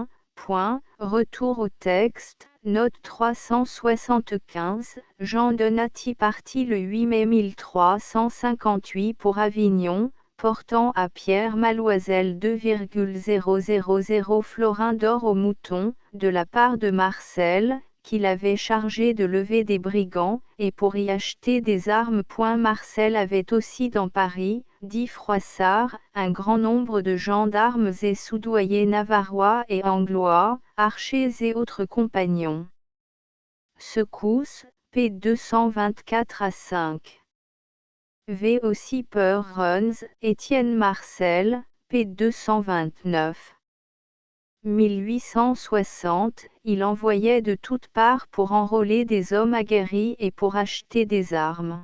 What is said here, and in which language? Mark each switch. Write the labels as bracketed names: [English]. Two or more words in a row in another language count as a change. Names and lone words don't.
[French] Retour au texte, note 375, Jean Donati parti le 8 mai 1358 pour Avignon, portant à Pierre Maloiselle 2,000 florins d'or au mouton, de la part de Marcel, qui l'avait chargé de lever des brigands, et pour y acheter des armes. Marcel avait aussi dans Paris, dit Froissart, un grand nombre de gendarmes et soudoyers navarrois et anglois, archers et autres compagnons. Secousse, p. 224 à 5. V. aussi Peur Runs, Étienne Marcel, p. 229. 1860, il envoyait de toutes parts pour enrôler des hommes aguerris et pour acheter des armes.